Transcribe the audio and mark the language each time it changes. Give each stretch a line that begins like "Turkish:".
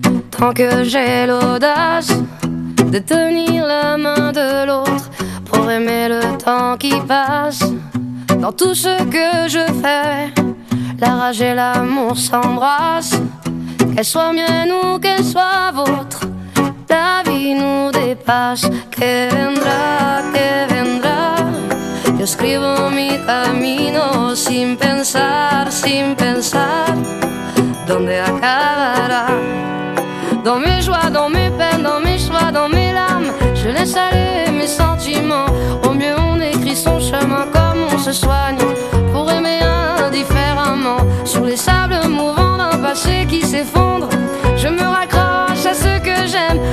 French: Tant que j'ai l'audace de tenir la main de l'autre pour aimer le temps qui passe, dans tout ce que je fais, la rage et l'amour s'embrassent, qu'elle soit mienne ou qu'elle soit vôtre, la vie nous dépasse.
Spanish: Que vendrá, yo escribo mi camino sin pensar, dónde acabará.
French: dans mes joies, dans mes peines, dans mes choix, dans mes larmes. Je laisse aller mes sentiments. Au mieux on écrit son chemin comme on se soigne pour aimer indifféremment. Sur les sables mouvants d'un passé qui s'effondre, je me raccroche à ce que j'aime.